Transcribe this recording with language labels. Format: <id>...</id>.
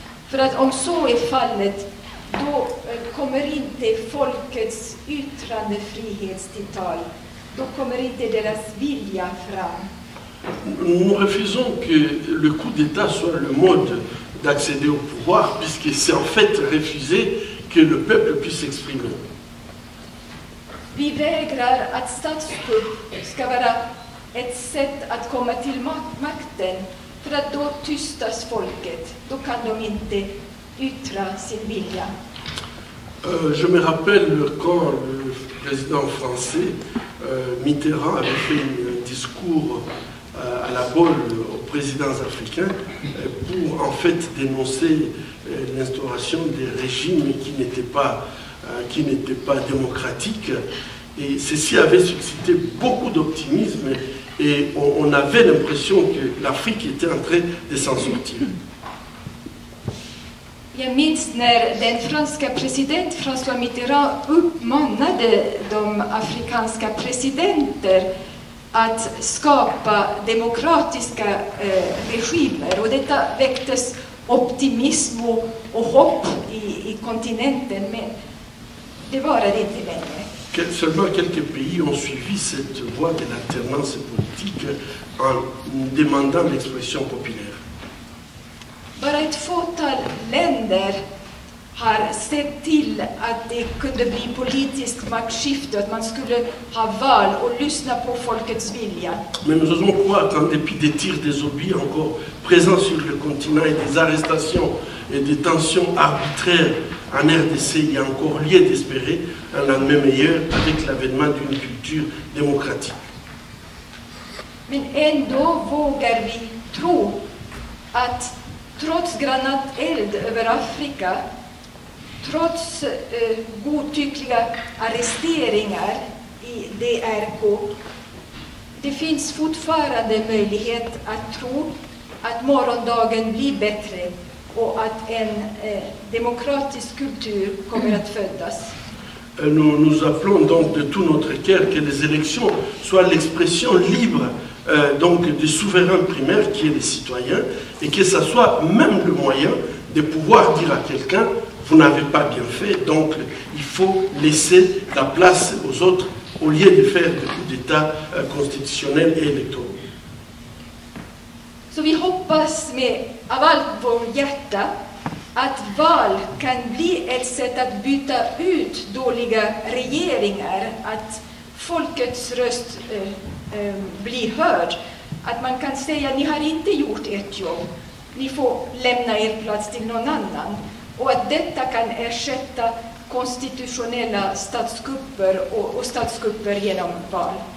<sv>För att om så är fallet, då kommer inte folkets yttrandefrihetstilltal, då kommer inte deras vilja fram.</sv> <fr>Nous refusons que le coup d'État soit le mode d'accéder au pouvoir, puisque c'est en fait refuser que le peuple puisse s'exprimer.</fr> <sv>Vi vägrar att statskupp ska vara ett sätt att komma till makten, för att då tystas folket, då kan de inte yttra sin vilja.</sv> <fr>Je me rappelle quand le président français Mitterrand avait fait un discours à la Baule aux présidents africains pour en fait dénoncer l'instauration des régimes qui n'étaient pas démocratiques, et ceci avait suscité beaucoup d'optimisme et on avait l'impression que l'Afrique était en train de s'en sortir.</fr> <sv>Jag minns när den franska president François Mitterrand uppmanade de afrikanska presidenter att skapa demokratiska regimer, och detta väcktes optimism och hopp i kontinenten, men det varade inte länge.</sv> <fr>Seulement quelques pays ont suivi cette voie de l'alternance politique en demandant l'expression populaire.</fr> <sv>Bara ett fåtal länder har sett till att det kunde bli politiskt maktskifte, att man skulle ha val och lyssna på folkets vilja.</sv> <fr>Mais nous osons croire qu'en dépit des tirs des obus encore présents sur le continent et des arrestations et des tensions arbitraires en RDC, il y a encore lieu d'espérer un lendemain meilleur avec l'avènement d'une culture démocratique.</fr> <sv>Men ändå vågar vi tro att trots granateld över Afrika, trots godtyckliga arresteringar i DRK, det finns fortfarande möjlighet att tro att morgondagen blir bättre och att en demokratisk kultur kommer att födas.</sv> <fr>Nous appelons donc de tout notre cœur que les élections soient l'expression libre donc du souverain primaire qui est les citoyens, et que ça soit même le moyen de pouvoir dire à quelqu'un vous n'avez pas bien fait, donc il faut laisser la place aux autres au lieu de faire des coups d'État constitutionnels et électoraux.</fr> <sv>Så vi hoppas med av allt vårt hjärta att val kan bli ett sätt att byta ut dåliga regeringar, att folkets röst blir hörd, att man kan säga ni har inte gjort ert jobb, ni får lämna er plats till någon annan, och att detta kan ersätta konstitutionella statskupper och statskupper genom val.</sv>